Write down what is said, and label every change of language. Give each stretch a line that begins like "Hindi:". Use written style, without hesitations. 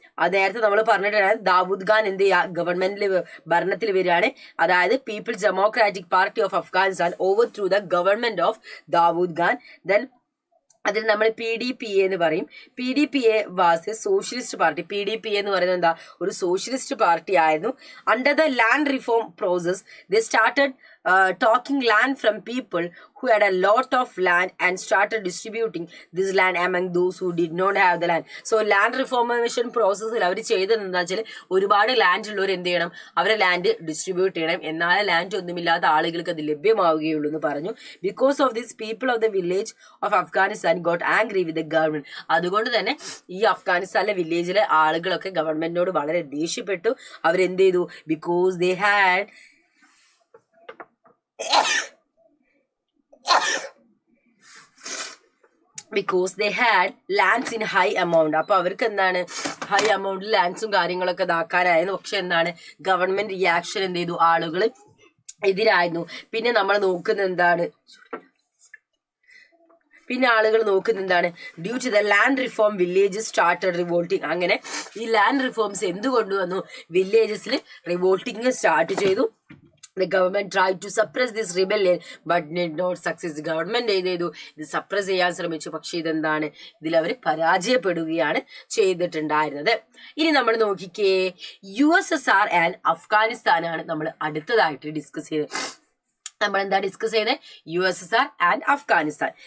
Malayalam: അത് നേരത്തെ നമ്മൾ പറഞ്ഞിട്ടാണ്, ദാവൂദ് ഖാൻ എന്ത് ചെയ്യുക? ഗവൺമെന്റിൽ ഭരണത്തിൽ വരികയാണ്.
English: അതായത് People's Democratic Party of Afghanistan over through the government of Daoud Khan.
Malayalam: Then അതിൽ നമ്മൾ PDPA എന്ന് പറയും.
English: PDPA was a socialist party.
Malayalam: PDPA എന്ന് പറയുന്നത് എന്താ? ഒരു സോഷ്യലിസ്റ്റ് പാർട്ടി ആയിരുന്നു.
English: Under the land reform process they started taking land from people who had a lot of land and started distributing this land among those who did not have the land. So land reformation process
Malayalam: അവർ ചെയ്തത് എന്താ വെച്ചാൽ, ഒരുപാട് land ഉള്ളവർ എന്ത് ചെയ്യണം? അവരെ land distribute ചെയ്യണം. എന്നാൽ ലാൻഡ് ഒന്നുമില്ലാത്ത ആളുകൾക്ക് അത് ലഭ്യമാവുകയുള്ളൂ എന്ന് പറഞ്ഞു.
English: Because of this people of the village of Afghanistan got angry with the government.
Malayalam: അതുകൊണ്ട് തന്നെ ഈ അഫ്ഗാനിസ്ഥാനിലെ വില്ലേജിലെ ആളുകളൊക്കെ ഗവൺമെന്റിനോട് വളരെ ദേഷ്യപ്പെട്ടു. അവരെന്ത് ചെയ്തു?
English: Because they had because they had lands in high amount.
Malayalam: അപ്പൊ അവർക്ക് എന്താണ്? ഹൈ എമൗണ്ടിൽ ലാൻഡ്സും കാര്യങ്ങളൊക്കെ ഇതാക്കാനായിരുന്നു. പക്ഷെ എന്താണ്? ഗവൺമെന്റ് റിയാക്ഷൻ എന്ത് ചെയ്തു? ആളുകൾ എതിരായിരുന്നു. പിന്നെ നമ്മൾ നോക്കുന്ന എന്താണ്? പിന്നെ ആളുകൾ നോക്കുന്ന എന്താണ്?
English: Due to the land reform villages started revolting.
Malayalam: അങ്ങനെ ഈ ലാൻഡ് റിഫോംസ് എന്ത് കൊണ്ടുവന്നു? വില്ലേജസിൽ റിവോൾട്ടിങ് സ്റ്റാർട്ട് ചെയ്തു.
English: The government tried to suppress this rebellion but did not success.
Malayalam: Government എന്ത് ചെയ്തു? ഇത് സപ്രസ് ചെയ്യാൻ ശ്രമിച്ചു. പക്ഷെ ഇതെന്താണ്? ഇതിൽ അവർ പരാജയപ്പെടുകയാണ് ചെയ്തിട്ടുണ്ടായിരുന്നത്. ഇനി നമ്മൾ നോക്കിക്കേ, USSR ആൻഡ് അഫ്ഗാനിസ്ഥാനാണ് നമ്മൾ അടുത്തതായിട്ട് ഡിസ്കസ് ചെയ്തത്. നമ്മൾ എന്താ ഡിസ്കസ് ചെയ്തത്? USSR and Afghanistan.